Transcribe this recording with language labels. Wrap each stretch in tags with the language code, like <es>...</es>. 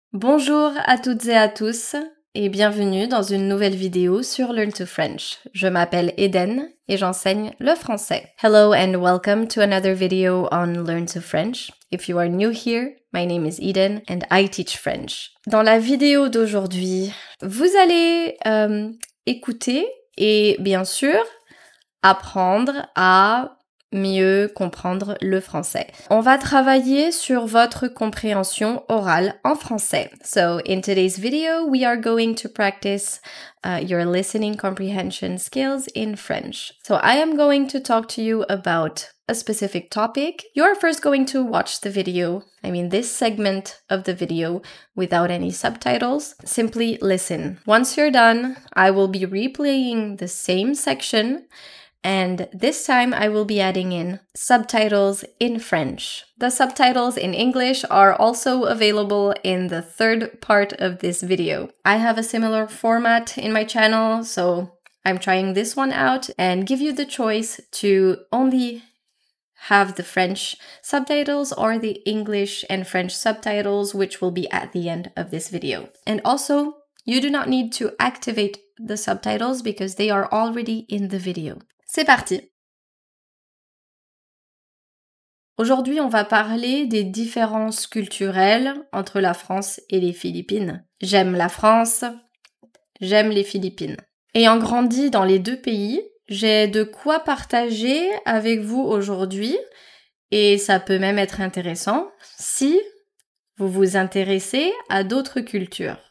<fr>Bonjour à toutes et à tous et bienvenue dans une nouvelle vidéo sur Learn to French. Je m'appelle Eden et j'enseigne le français.</fr> <en>Hello and welcome to another video on Learn to French. If you are new here, my name is Eden and I teach French.</en> <fr>Dans la vidéo d'aujourd'hui, vous allez écouter et bien sûr apprendre à mieux comprendre le français. On va travailler sur votre compréhension orale en français.</fr> <en>So, in today's video, we are going to practice your listening comprehension skills in French. So, I am going to talk to you about a specific topic. You're first going to watch the video, this segment of the video without any subtitles. Simply listen. Once you're done, I will be replaying the same section. And this time I will be adding in subtitles in French. The subtitles in English are also available in the third part of this video. I have a similar format in my channel, so I'm trying this one out and give you the choice to only have the French subtitles or the English and French subtitles, which will be at the end of this video. And also, you do not need to activate the subtitles because they are already in the video.</en> <fr>C'est parti! Aujourd'hui, on va parler des différences culturelles entre la France et les Philippines. J'aime la France, j'aime les Philippines. Ayant grandi dans les deux pays, j'ai de quoi partager avec vous aujourd'hui et ça peut même être intéressant si vous vous intéressez à d'autres cultures.</fr>